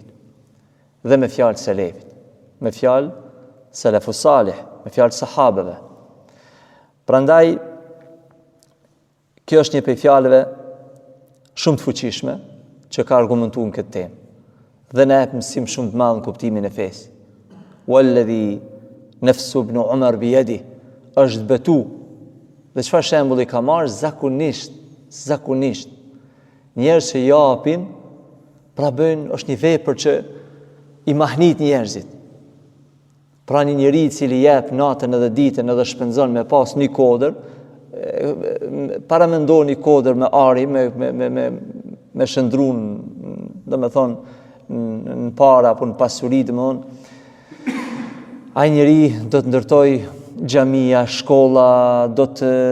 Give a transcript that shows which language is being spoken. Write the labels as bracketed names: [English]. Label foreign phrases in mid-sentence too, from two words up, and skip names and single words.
[Albanian] Dhe me fjalë selefit, me fjalë [Arabic] السلف الصالح, [Albanian] me fjalë sahabeve. Prandaj Kjo është një prej fjalëve shumë të fuqishme që ka argumentuar në këtë temë. Dhe na jep mësim shumë të madh në kuptimin e fesë. [Arabic] والذي نفس ابن عمر بيدي, [Albanian] është betu. Dhe çfarë shembulli ka marrë zakonisht. Njerëz që japin, pra bëjnë, është një vepër që i mahnit njerëzit. Pra një njeri i cili jep natën edhe ditën edhe shpenzon me pas një kodër, para mendon një kodër me ari, me shëndrun, dhe me thonë, në para apo në pasuri, dhe me thonë, ai njeri do të ndërtoj xhamia, shkolla, do të